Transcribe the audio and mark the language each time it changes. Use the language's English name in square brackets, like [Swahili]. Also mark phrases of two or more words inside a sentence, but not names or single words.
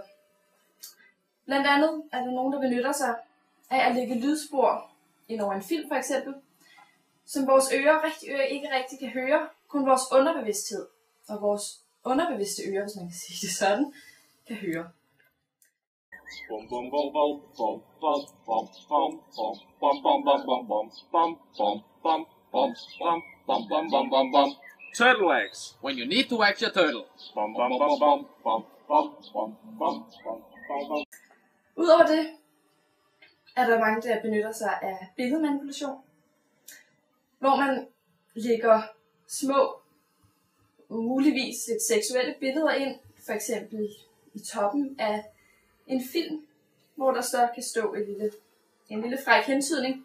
[Danish] Blandt andet er der nogen, der benytter sig af at lægge lydspor ind over en film for eksempel, som vores ører ikke rigtig kan høre, kun vores underbevidsthed og vores underbevidste ører, hvis man kan sige det sådan, kan høre. [English] Turtle eggs. When you need to wax your turtle. [Danish] Udover det er der mange, der benytter sig af billedmanipulation, hvor man lægger små, muligvis lidt seksuelle billeder ind, for eksempel i toppen af en film, hvor der så kan stå en lille fræk hentydning.